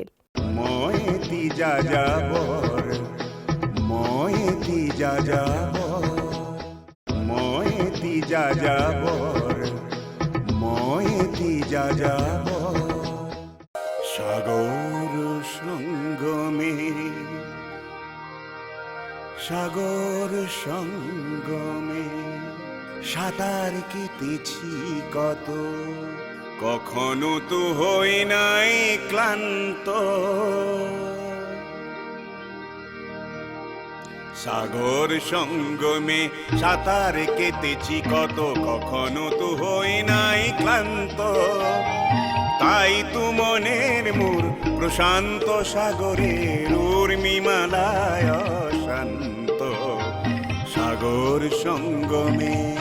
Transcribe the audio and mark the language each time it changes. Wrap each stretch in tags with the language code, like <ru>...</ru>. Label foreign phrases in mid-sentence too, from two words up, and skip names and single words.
<as>মই এটি যাযাবৰ মই এটি যাযাবৰ মই এটি যাযাবৰ মই এটি যাযাবৰ</as> <bn>সাগৰ সঙ্গমে সাঁতার কেটেছি কত কখনো তো হই নাই ক্লান্ত সাগর সঙ্গমে সাঁতার কেটেছি কত কখনো তো হই নাই ক্লান্ত তাই তো মনের মোর প্রশান্ত সাগরের উর্মিমালায় শান্ত সাগর সঙ্গমে</bn>